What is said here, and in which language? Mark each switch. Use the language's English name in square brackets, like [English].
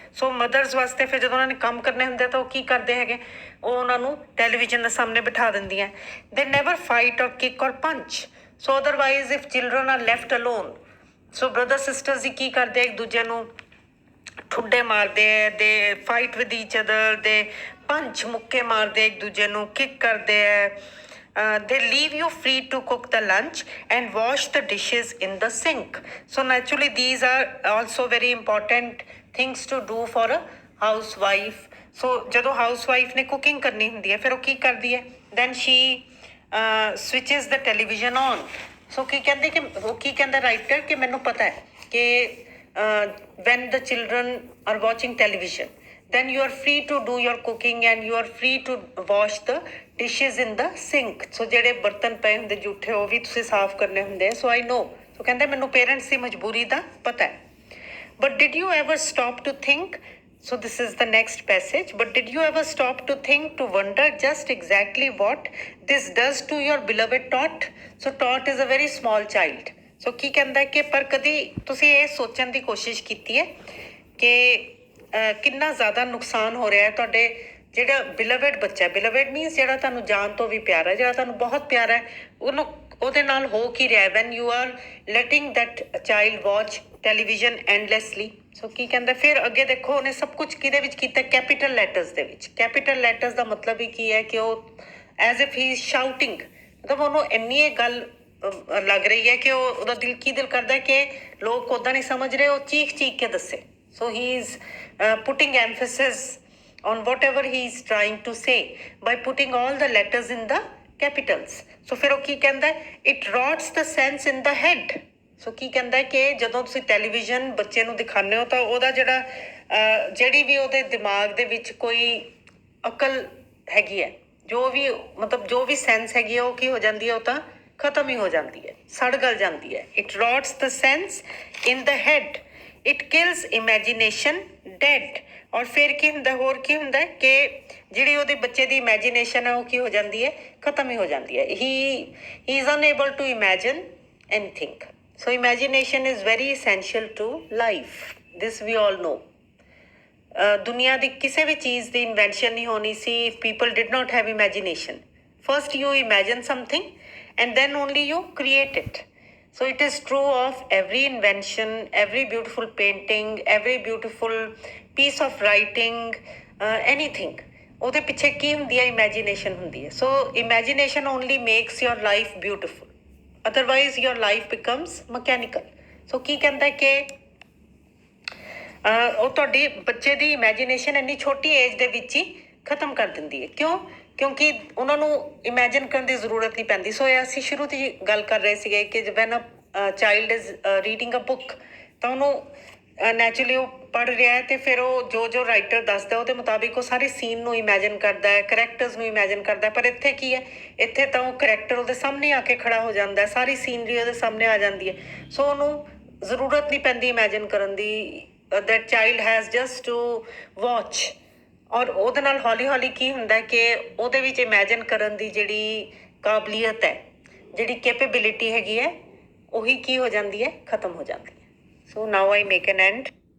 [Punjabi] ਸੋ mothers ਵਾਸਤੇ ਫਿਰ ਜਦੋਂ ਉਹਨਾਂ ਨੇ ਕੰਮ ਕਰਨੇ ਹੁੰਦੇ ਤਾਂ ਉਹ ਕੀ ਕਰਦੇ ਹੈਗੇ, ਉਹ ਉਹਨਾਂ ਨੂੰ ਟੈਲੀਵਿਜ਼ਨ ਦੇ ਸਾਹਮਣੇ ਬਿਠਾ ਦਿੰਦੀਆਂ। [English] they never fight or kick or punch. [Punjabi] So [English] otherwise if children are left alone, [Punjabi] so brother sisters ਹੀ ਕੀ ਕਰਦੇ ਇੱਕ ਦੂਜੇ ਨੂੰ ਠੁੱਡੇ ਮਾਰਦੇ ਹੈ, [English] they fight with each other, [Punjabi] ਦੇ ਪੰਚ ਮੁੱਕੇ ਮਾਰਦੇ ਇੱਕ ਦੂਜੇ ਨੂੰ, ਕਿਕ ਕਰਦੇ ਹੈ। [English] they leave you free to cook the lunch and wash the dishes in the sink. So naturally these are also very important things to do for a housewife. [Punjabi] So ਜਦੋਂ housewife ਨੇ cooking ਕਰਨੀ ਹੁੰਦੀ ਹੈ ਫਿਰ ਉਹ ਕੀ ਕਰਦੀ ਹੈ, [English] then she switches the television on. [Punjabi] ਸੋ ਕੀ ਕਹਿੰਦੇ ਕਿ ਉਹ ਕੀ ਕਹਿੰਦਾ ਰਾਈਟਰ, ਕਿ ਮੈਨੂੰ ਪਤਾ ਹੈ ਕਿ [English] when the children are watching television then you are free to do your cooking and you are free to wash the dishes in the sink. [Punjabi] ਸੋ ਜਿਹੜੇ ਬਰਤਨ ਪਏ ਹੁੰਦੇ ਜੂਠੇ ਉਹ ਵੀ ਤੁਸੀਂ ਸਾਫ਼ ਕਰਨੇ ਹੁੰਦੇ। ਸੋ [English] I know. [Punjabi] ਸੋ ਕਹਿੰਦੇ ਮੈਨੂੰ ਪੇਰੈਂਟਸ ਦੀ ਮਜਬੂਰੀ ਦਾ ਪਤਾ ਹੈ। [English] But did you ever stop to think, so this is the next passage, but did you ever stop to think, to wonder just exactly what this does to your beloved tot? So tot is a very small child. [Punjabi] So ਕੀ ਕਹਿੰਦਾ ਕਿ ਪਰ ਕਦੀ ਤੁਸੀਂ ਇਹ ਸੋਚਣ ਦੀ ਕੋਸ਼ਿਸ਼ ਕੀਤੀ ਹੈ ਕਿ ਕਿੰਨਾ ਜ਼ਿਆਦਾ ਨੁਕਸਾਨ ਹੋ ਰਿਹਾ ਹੈ ਤੁਹਾਡੇ ਜਿਹੜਾ ਬਿਲਵਡ ਬੱਚਾ, ਬਿਲਵਡ ਮੀਨਸ ਜਿਹੜਾ ਤੁਹਾਨੂੰ ਜਾਨ ਤੋਂ ਵੀ ਪਿਆਰਾ ਹੈ, ਜਿਹੜਾ ਤੁਹਾਨੂੰ ਬਹੁਤ ਪਿਆਰਾ ਹੈ, ਉਹਨੂੰ ਉਹਦੇ ਨਾਲ ਹੋ ਕੀ ਰਿਹਾ [English] When you are letting that child watch television endlessly. [Punjabi] ਸੋ ਕੀ ਕਹਿੰਦਾ ਫਿਰ ਅੱਗੇ ਦੇਖੋ ਉਹਨੇ ਸਭ ਕੁਝ ਕਿਹਦੇ ਵਿੱਚ ਕੀਤਾ, ਕੈਪੀਟਲ ਲੈਟਰਸ ਦੇ ਵਿੱਚ। ਕੈਪੀਟਲ ਲੈਟਰਸ ਦਾ ਮਤਲਬ ਹੀ ਕੀ ਹੈ ਕਿ ਉਹ [English] as if he is shouting, [Punjabi] ਮਤਲਬ ਉਹਨੂੰ ਇੰਨੀ ਇਹ ਗੱਲ ਲੱਗ ਰਹੀ ਹੈ ਕਿ ਉਹਦਾ ਦਿਲ ਕੀ ਦਿਲ ਕਰਦਾ ਕਿ ਲੋਕ ਉੱਦਾਂ ਨਹੀਂ ਸਮਝ ਰਹੇ, ਉਹ ਚੀਖ ਚੀਖ ਕੇ ਦੱਸੇ। [English] So he is putting emphasis on whatever he is trying to say by putting all the letters in the capitals. So [Punjabi] ਫਿਰ ਉਹ ਕੀ ਕਹਿੰਦਾ, [English] it rots the sense in the head. [Punjabi] So ਕੀ ਕਹਿੰਦਾ ਕਿ ਜਦੋਂ ਤੁਸੀਂ ਟੈਲੀਵਿਜ਼ਨ ਬੱਚੇ ਨੂੰ ਦਿਖਾਉਂਦੇ ਹੋ ਤਾਂ ਉਹਦਾ ਜਿਹੜਾ ਜਿਹੜੀ ਵੀ ਉਹਦੇ ਦਿਮਾਗ ਦੇ ਵਿੱਚ ਕੋਈ ਅਕਲ ਹੈਗੀ ਹੈ, ਜੋ ਵੀ ਮਤਲਬ ਜੋ ਵੀ ਸੈਂਸ ਹੈਗੀ ਹੈ ਉਹ ਕੀ ਹੋ ਜਾਂਦੀ ਹੈ, ਉਹ ਤਾਂ ਖਤਮ ਹੀ ਹੋ ਜਾਂਦੀ ਹੈ, ਸੜ ਗਲ ਜਾਂਦੀ ਹੈ। [English] It rots the sense in the head. It kills imagination dead. [Punjabi] ਔਰ ਫਿਰ ਕੀ ਹੁੰਦਾ, ਹੋਰ ਕੀ ਹੁੰਦਾ ਕਿ ਜਿਹੜੀ ਉਹਦੇ ਬੱਚੇ ਦੀ ਇਮੈਜੀਨੇਸ਼ਨ ਹੈ ਉਹ ਕੀ ਹੋ ਜਾਂਦੀ ਹੈ, ਖਤਮ ਹੀ ਹੋ ਜਾਂਦੀ ਹੈ। [English] He is unable to imagine anything. So imagination is very essential to life, this we all know. [Punjabi] ਦੁਨੀਆ ਦੀ ਕਿਸੇ ਵੀ ਚੀਜ਼ ਦੀ ਇਨਵੈਂਸ਼ਨ ਨਹੀਂ ਹੋਣੀ ਸੀ [English] if people did not have imagination. First you imagine something and then only you create it. So it is true of every invention, every beautiful painting, every beautiful piece of writing, anything. [Punjabi] ਉਹਦੇ ਪਿੱਛੇ ਕੀ ਹੁੰਦੀ ਹੈ? Imagination ਹੁੰਦੀ ਹੈ. [English] So imagination only makes your life beautiful, otherwise your life becomes mechanical. [Punjabi] ਸੋ ਕੀ ਕਹਿੰਦਾ ਕਿ ਉਹ ਤੁਹਾਡੀ ਬੱਚੇ ਦੀ ਇਮੈਜੀਨੇਸ਼ਨ ਇੰਨੀ ਛੋਟੀ ਏਜ ਦੇ ਵਿੱਚ ਹੀ ਖ਼ਤਮ ਕਰ ਦਿੰਦੀ ਹੈ. ਕਿਉਂ? ਕਿਉਂਕਿ ਉਹਨਾਂ ਨੂੰ ਇਮੈਜਿਨ ਕਰਨ ਦੀ ਜ਼ਰੂਰਤ ਨਹੀਂ ਪੈਂਦੀ. ਸੋ ਇਹ ਅਸੀਂ ਸ਼ੁਰੂ ਤੋਂ ਗੱਲ ਕਰ ਰਹੇ ਸੀਗੇ ਕਿ [English] when a child is reading a book, [Punjabi] ਤਾਂ ਉਹਨੂੰ ਨੈਚੁਰਲੀ ਉਹ ਪੜ੍ਹ ਰਿਹਾ ਹੈ ਅਤੇ ਫਿਰ ਉਹ ਜੋ ਰਾਈਟਰ ਦੱਸਦਾ ਉਹਦੇ ਮੁਤਾਬਿਕ ਉਹ ਸਾਰੇ ਸੀਨ ਨੂੰ ਇਮੈਜਿਨ ਕਰਦਾ ਹੈ, ਕਰੈਕਟਰਸ ਨੂੰ ਇਮੈਜਿਨ ਕਰਦਾ. ਪਰ ਇੱਥੇ ਕੀ ਹੈ? ਇੱਥੇ ਤਾਂ ਉਹ ਕਰੈਕਟਰ ਉਹਦੇ ਸਾਹਮਣੇ ਆ ਕੇ ਖੜਾ ਹੋ ਜਾਂਦਾ, ਸਾਰੀ ਸੀਨਰੀ ਉਹਦੇ ਸਾਹਮਣੇ ਆ ਜਾਂਦੀ ਹੈ. ਸੋ ਉਹਨੂੰ ਜ਼ਰੂਰਤ ਨਹੀਂ ਪੈਂਦੀ ਇਮੈਜਿਨ ਕਰਨ ਦੀ. [English] that child has just to watch. [Punjabi] ਔਰ ਉਹਦੇ ਨਾਲ ਹੌਲੀ ਹੌਲੀ ਕੀ ਹੁੰਦਾ ਕਿ ਉਹਦੇ ਵਿੱਚ ਇਮੈਜਿਨ ਕਰਨ ਦੀ ਜਿਹੜੀ ਕਾਬਲੀਅਤ ਹੈ, ਜਿਹੜੀ ਕੈਪੇਬਿਲਿਟੀ ਹੈਗੀ ਹੈ, ਉਹੀ ਕੀ ਹੋ ਜਾਂਦੀ ਹੈ? ਖਤਮ ਹੋ ਜਾਂਦੀ ਹੈ. ਸੋ [English] Now I make an end.